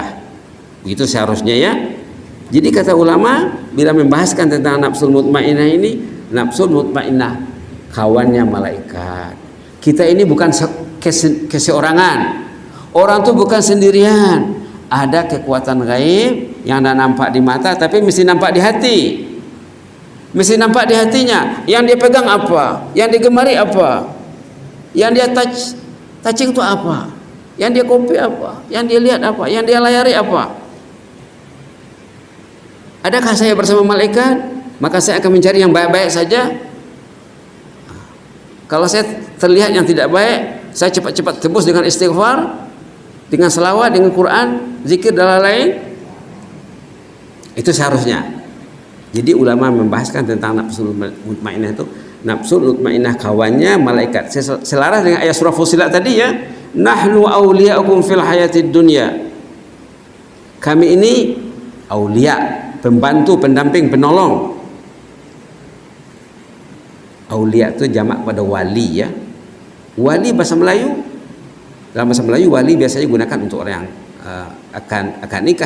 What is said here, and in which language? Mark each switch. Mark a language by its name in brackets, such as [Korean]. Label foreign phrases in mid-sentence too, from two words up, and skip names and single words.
[Malay] Begitu seharusnya ya. Jadi kata ulama, bila membahaskan tentang [Arabic] النفس المطمئنة [Malay] ini, [Arabic] النفس المطمئنة [Malay] kawannya malaikat. Kita ini bukan keseorangan. Orang tuh bukan sendirian. Ada kekuatan gaib yang tidak nampak di mata, tapi mesti nampak di hati. Mesti nampak di hatinya. Yang dia pegang apa? Yang digemari apa? Yang dia touching itu apa? Yang dia copy apa? Yang dia lihat apa? Yang dia layari apa? Adakah saya bersama malaikat? Maka saya akan mencari yang baik-baik saja. Kalau saya terlihat yang tidak baik, saya cepat-cepat tebus dengan istighfar, dengan selawat, dengan Quran, zikir dan lain-lain. Itu seharusnya. Jadi ulama membahaskan tentang [Arabic] النفس المطمئنة [Malay] itu, [Arabic] النفس المطمئنة [Malay] kawannya malaikat. Selaras dengan ayat surah Fussilat tadi ya, [Arabic] نحن أولياؤكم في الحياة الدنيا. [Malay] Kami ini aulia, pembantu, pendamping, penolong. Aulia itu jamak pada wali ya. Wali bahasa Melayu, dalam bahasa Melayu wali biasanya digunakan untuk orang yang akan nikah.